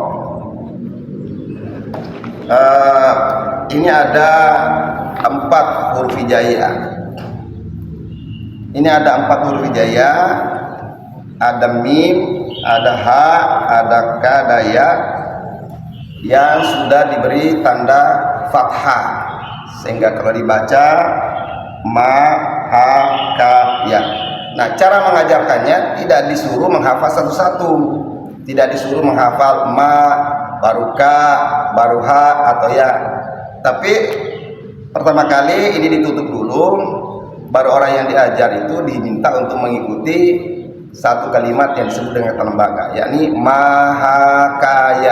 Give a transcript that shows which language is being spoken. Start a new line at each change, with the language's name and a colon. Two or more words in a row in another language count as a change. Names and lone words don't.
Indonesian: Ini ada 4 huruf hijaiyah. Ini ada 4 huruf hijaiyah. Ada mim, ada ha, ada ka, ada ya yang sudah diberi tanda fathah, sehingga kalau dibaca ma, ha, ka, ya. Nah, cara mengajarkannya tidak disuruh menghafal satu-satu, tidak disuruh menghafal ma, baru ka, baru ha, atau ya. Tapi pertama kali ini ditutup dulu, baru orang yang diajar itu diminta untuk mengikuti satu kalimat yang disebut dengan kata lembaga, yakni mahakaya.